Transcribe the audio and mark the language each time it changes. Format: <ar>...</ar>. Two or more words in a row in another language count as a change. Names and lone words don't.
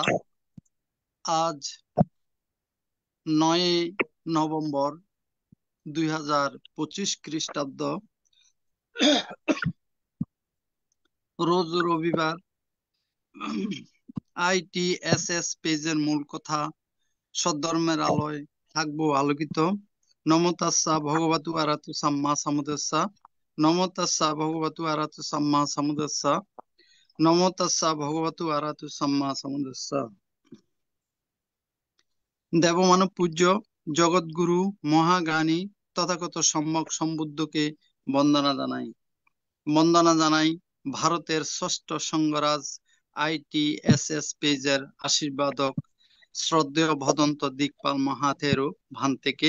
<bn>আজ 9 নভেম্বর 2025 খ্রিস্টাব্দ, রোজ রবিবার। আইটিএসএস পেজের মূল কথা সদ্ধর্মের আলোয় থাকবো আলোকিত।</bn> <pi>নমো তাস্সা ভগবতু আরহাতু সাম্মা সাম্বুদ্ধাস্সা। নমো তাস্সা ভগবতু আরহাতু সাম্মা সাম্বুদ্ধাস্সা। নমো তাস্সা ভগবতু আরহাতু সাম্মা সাম্বুদ্ধাস্সা।</pi> <bn>দেবমানব পূজ্য জগৎগুরু মহাজ্ঞানী তথাগত সম্যক সম্বুদ্ধকে বন্দনা জানাই। বন্দনা জানাই ভারতের ষষ্ঠ সংঘরাজ আইটিএসএস পেজের আশীর্বাদক শ্রদ্ধেয় ভদন্ত দিকপাল মাহাথেরও ভান্তেকে।</bn>